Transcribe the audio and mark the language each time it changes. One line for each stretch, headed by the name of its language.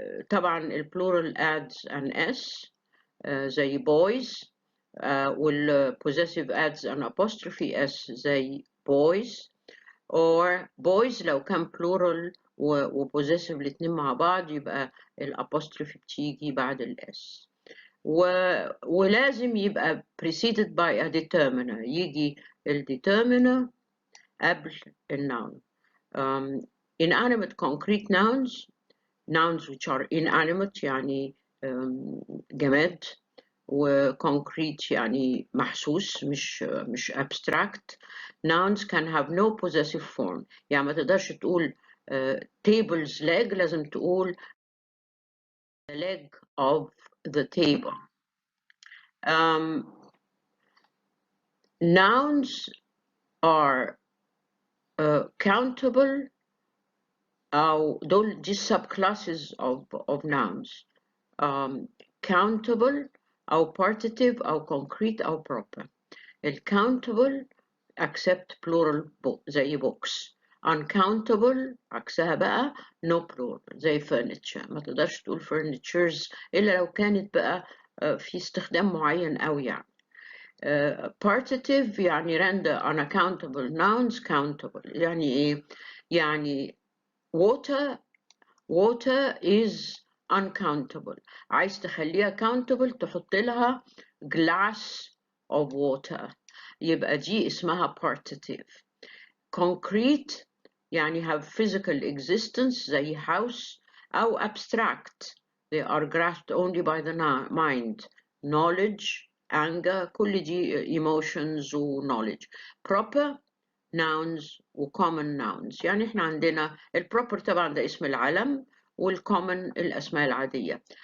Arabic: طبعا البلورال
English: adds an s
Arabic: زي boys، وال
English: possessive adds an apostrophe s
Arabic: زي boys،
English: or boys
Arabic: لو كان plural وpossessive الاتنين مع بعض يبقى الapostrophe بتيجي بعد الاس. ولازم يبقى
English: preceded by a determiner،
Arabic: يجي الdeterminer قبل الnoun.
English: Inanimate concrete nouns which are inanimate
Arabic: يعني جماد،
English: وconcrete
Arabic: يعني محسوس مش
English: abstract. Nouns can have no possessive form.
Arabic: يعني ما تقدرش تقول
English: table's leg،
Arabic: لازم تقول
English: the leg of the table. Nouns are countable
Arabic: أو دول دي
English: subclasses of nouns. Countable أو partitive أو concrete أو proper. الcountable accept plural زي books. uncountable
Arabic: عكسها بقى
English: no plural زي furniture.
Arabic: ما تقدرش تقول
English: furnitures
Arabic: إلا لو كانت بقى في استخدام معين أو يعني.
English: partitive
Arabic: يعني
English: render unaccountable nouns countable.
Arabic: يعني إيه؟ يعني
English: water is uncountable.
Arabic: عايز تخليها countable تحط لها
English: glass of water،
Arabic: يبقى دي اسمها partitive.
English: concrete
Arabic: يعني
English: have physical existence زي house،
Arabic: أو
English: abstract they are grasped only by the mind. knowledge، anger،
Arabic: كل دي
English: emotions و knowledge. proper nouns و common nouns.
Arabic: يعني احنا عندنا البروبر طبعا ده اسم العلم، والcommon الأسماء العادية.